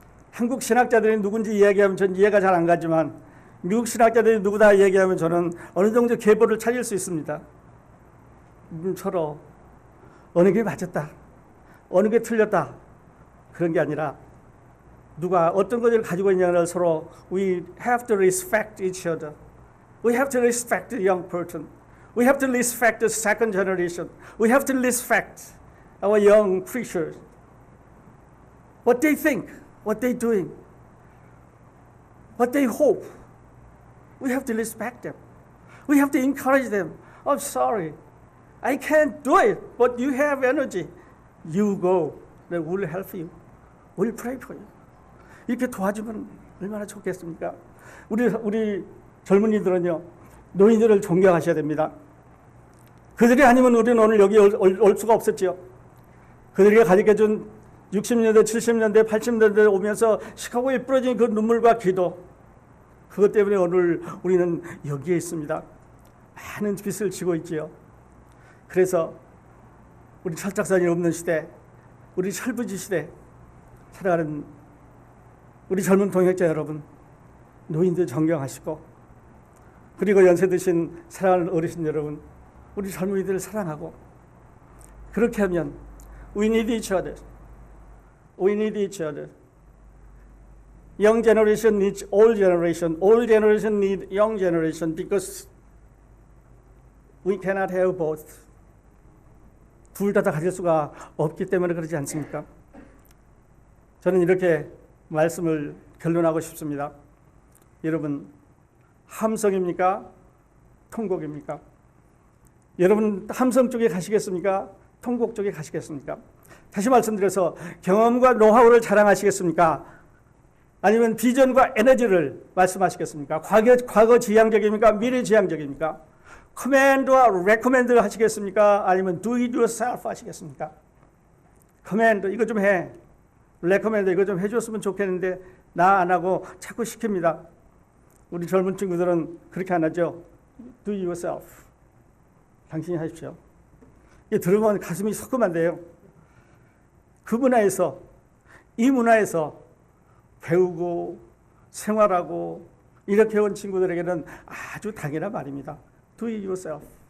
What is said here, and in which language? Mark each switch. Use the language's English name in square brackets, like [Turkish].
[Korean] 한국 신학자들이 누군지 이야기하면 전 이해가 잘 안 가지만 미국 신학자들이 누구다 이야기하면 저는 어느 정도 계보를 찾을 수 있습니다. 서로 어느 게 맞았다, 어느 게 틀렸다 그런 게 아니라 누가 어떤 것을 가지고 있냐를 서로 [English] we have to respect each other. We have to respect the young person. We have to respect the second generation. We have to respect our young preachers. What they think, what they're doing, what they hope. We have to respect them. We have to encourage them. I'm sorry, I can't do it, but you have energy. You go. We'll help you. We'll pray for you. [Korean] 이렇게 도와주면 얼마나 좋겠습니까? 우리 젊은이들은요, 노인들을 존경하셔야 됩니다. 그들이 아니면 우리는 오늘 여기 올 수가 없었지요. 그들이 가르쳐준 60년대, 70년대, 80년대 오면서 시카고에 뿌려진 그 눈물과 기도, 그것 때문에 오늘 우리는 여기에 있습니다. 많은 빚을 지고 있지요. 그래서 우리 철딱선이 없는 시대, 우리 철부지 시대 살아가는 우리 젊은 동역자 여러분, 노인들 존경하시고, 그리고 연세 드신 사랑하는 어르신 여러분, 우리 젊은이들을 사랑하고, 그렇게 하면 [English] we need each other. We need each other. Young generation needs old generation. Old generation need young generation because we cannot have both. [Korean] 둘 다 가질 수가 없기 때문에 그러지 않습니까? 저는 이렇게 말씀을 결론하고 싶습니다. 여러분, 함성입니까? 통곡입니까? 여러분, 함성 쪽에 가시겠습니까? 통곡 쪽에 가시겠습니까? 다시 말씀드려서 경험과 노하우를 자랑하시겠습니까? 아니면 비전과 에너지를 말씀하시겠습니까? 과거 지향적입니까? 미래 지향적입니까? 커맨드와 레코멘드를 하시겠습니까? 아니면 [English] do it yourself [Korean] 하시겠습니까? 커맨드, 이거 좀 해. 레코멘드, 이거 좀 해줬으면 좋겠는데 나 안 하고 자꾸 시킵니다. 우리 젊은 친구들은 그렇게 안 하죠. [English] Do it yourself. [Korean] 당신이 하십시오. 이게 들으면 가슴이 서끔한데요. 그 문화에서, 이 문화에서 배우고 생활하고 이렇게 온 친구들에게는 아주 당연한 말입니다. [English] Do it yourself.